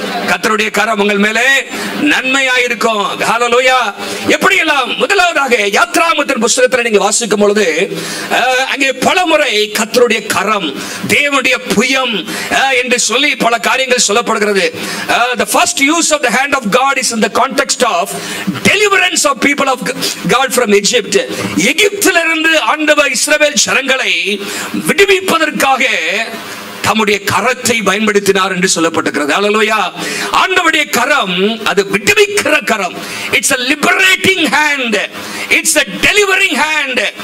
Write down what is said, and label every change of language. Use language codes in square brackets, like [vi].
[ta] கர்த்தருடைய கரம் உங்கள் மேலே நன்மையா இருக்கும். ஹல்லேலூயா. எப்படி எல்லாம்? முதலாவதாக யாத்ராகமத்தின் புத்தகத்தில் நீங்க வாசிக்கும் பொழுது அங்கே பலமுறை கர்த்தருடைய கரம், தேவனுடைய புயம் என்று சொல்லி பல காரியங்கள் சொல்லப்படுகிறது. [en] The first use of the hand of God is in the context of deliverance of people of God from Egypt. [ta] எகிப்திலிருந்து ஆண்டவர் இஸ்ரவேல் ஜனங்களை விடுவிப்பதற்காக தம்முடைய கரத்தை பயன்படுத்தினார் என்று சொல்லப்பட்டிருக்கிறது. ஹல்லேலூயா. ஆண்டவருடைய கரம் அது விடுவிக்கிற கரம். [en] It's a liberating hand, it's a delivering hand.